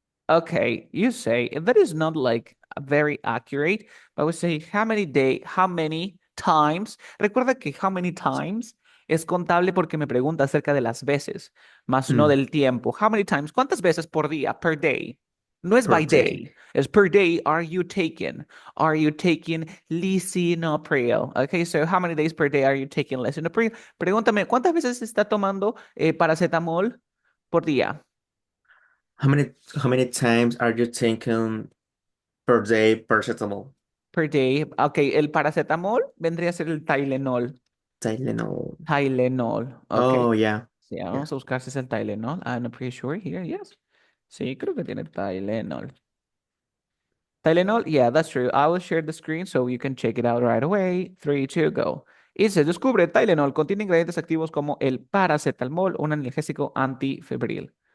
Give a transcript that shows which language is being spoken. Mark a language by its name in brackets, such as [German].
[English] Okay, you say that is not like very accurate. I would say how many times. [Spanish] Recuerda que [English] how many times [Spanish] es contable porque me pregunta acerca de las veces, más no Mm, del tiempo. [English] How many times? [Spanish] ¿Cuántas veces por día? [English] Per day. [Spanish] No es [English] per by day. day. [Spanish] Es [English] per day. Are you taking? Are you taking lisinopril? Okay, so how many days per day are you taking lisinopril? [Spanish] Pregúntame, ¿cuántas veces está tomando paracetamol por día? [English] How many times are you taking per day paracetamol? Per day. [Spanish] Ok, el paracetamol vendría a ser el Tylenol. [English] Tylenol. Tylenol. Ok. Oh yeah. [Spanish] Sí, [English] Yeah. [Spanish] vamos a buscar si es el Tylenol. [English] I'm not pretty sure here. Yes. [Spanish] Sí, creo que tiene Tylenol. [English] Tylenol, yeah, that's true. I will share the screen so you can check it out right away. Three, two, go. [Spanish] Y se descubre Tylenol contiene ingredientes activos como el paracetamol, un analgésico antifebril.